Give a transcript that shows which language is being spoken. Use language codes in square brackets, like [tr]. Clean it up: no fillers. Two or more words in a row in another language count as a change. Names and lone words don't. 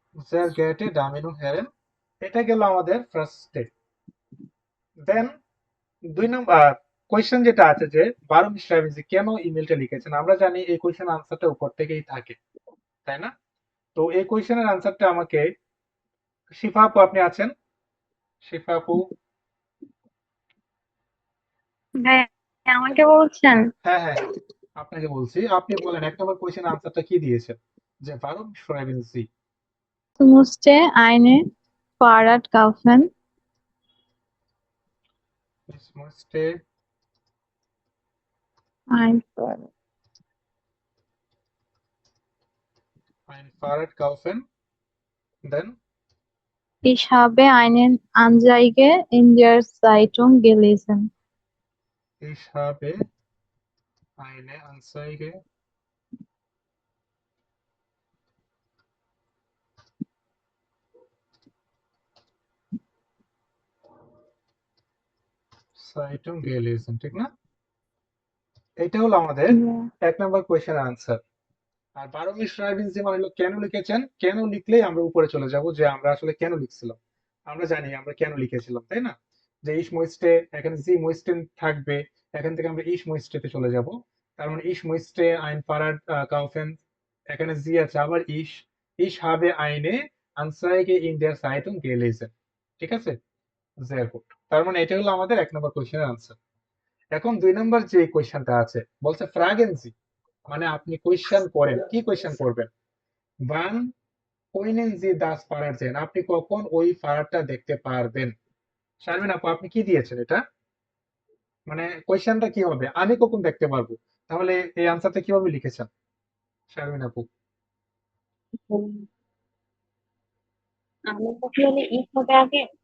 [de] sehr geehrte Damen und Herren, [bn] এটা গেল আমাদের [en] first step. [bn] দেন 2 নম্বর কোয়েশ্চেন যেটা আছে যে 12 মিস্টার যে কেন ইমেলটা লিখেছেন, আমরা জানি এই [en] question answerটা [bn] উপর থেকেই থাকে, তাই না? তো এই [en] questionের answerটা [bn] আমাকে শিফা আপু, আপনি আছেন? শিফা আপু, হ্যাঁ, আমাকে বলছেন? হ্যাঁ হ্যাঁ হ্যাঁ, আপনাকে বলছি। আপনি বলেন 1 নম্বর [en] questionের answerটা [bn] কি দিয়েছেন? যে [de] 12 schreiben Sie? Du musste eine Fahrrad kaufen. Ich musste Ein Fahrrad. ein Fahrrad kaufen. Then Ich habe eine Anzeige in der Zeitung gelesen. ich habe eine Anzeige Zeitung gelesen, [bn] ঠিক না? এটা হলো আমাদের [de] Ja. [bn] 1 নম্বর [en] questionের answer। [bn] আর 12 [de] schreiben Sie [bn] মানে হলো কেন লিখেছেন। কেন লিখলেই আমরা উপরে চলে যাব যে আমরা আসলে কেন লিখছিলাম। আমরা জানি আমরা কেন লিখেছিলাম, তাই না? যে [de] ich möchte, [bn] এখানে [de] Sie möchten [bn] থাকবে, এখান থেকে আমরা [de] ich möchte [bn] তে চলে যাব। তার মানে [de] ich möchte ein Fahrrad kaufen, [bn] এখানে Sie আছে, আবার [de] ich habe eine Anzeige in der Zeitung gelesen, [bn] ঠিক আছে? [de] sehr gut, [bn] তার মানে এটা হলো আমাদের 1 নম্বর [en] questionের answer। [bn] এখন 2 নম্বর যে কোয়েশ্চেনটা আছে বলছে [de] fragen Sie, [bn] মানে আপনি কোয়েশ্চেন করেন, কি কোয়েশ্চেন করবেন? [de] wann können Sie das Fahrrad sehen, [bn] আপনি কখন ওই ফারারটা দেখতে পারবেন? শারমিন আপু, আপনি কি দিয়েছেন এটা? মানে কোয়েশ্চেনটা কি হবে, আমি কখন দেখতে পারবো? তাহলে এই আনসারটা কিভাবে লিখেছেন শারমিন আপু? আমি তাহলে ই হবে আগে।